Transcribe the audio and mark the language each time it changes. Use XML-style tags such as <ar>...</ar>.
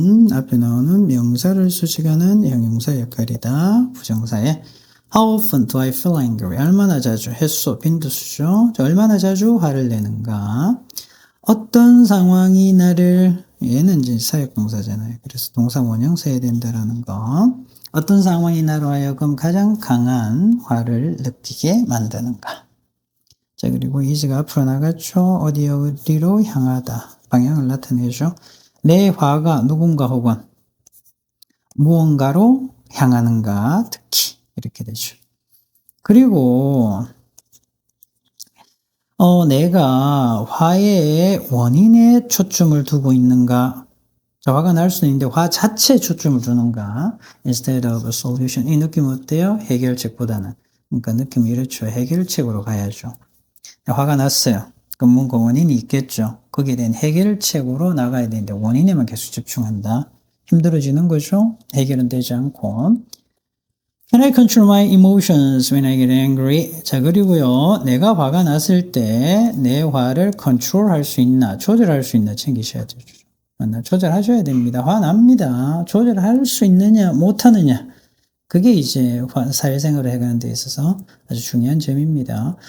<ko>앞에 나오는 명사를 수식하는 형용사 역할이다. 부정사에</ko> <en>How often do I feel angry?</en> <ko>얼마나 자주? 횟수, 빈도수죠. 얼마나 자주 화를 내는가? 어떤 상황이 나를, 얘는 이제 사역동사잖아요. 그래서 동사 원형 써야 된다라는 거. 어떤 상황이 나로 하여금 가장 강한 화를 느끼게 만드는가? 자, 그리고 이즈가 앞으로 나갔죠. 어디로 향하다. 방향을 나타내죠. 내 화가 누군가 혹은 무언가로 향하는가, 특히 이렇게 되죠. 그리고 내가 화의 원인에 초점을 두고 있는가? 자, 화가 날 수는 있는데 화 자체에 초점을 두는가?</ko> <en>Instead of a solution.</en> <ko>이 느낌 어때요? 해결책보다는. 그러니까 느낌이 이렇죠. 해결책으로 가야죠. 화가 났어요. 그럼 뭔가 원인이 있겠죠. 거기에 대한 해결책으로 나가야 되는데 원인에만 계속 집중한다. 힘들어지는 거죠. 해결은 되지 않고.</ko> <en>Can I control my emotions when I get angry?</en> <ko>자, 그리고요. 내가 화가 났을 때 내 화를 컨트롤할 수 있나, 조절할 수 있나 챙기셔야 되죠. 조절하셔야 됩니다. 화납니다. 조절할 수 있느냐, 못하느냐. 그게 이제 사회생활을 해가는 데 있어서 아주 중요한 점입니다.</ko>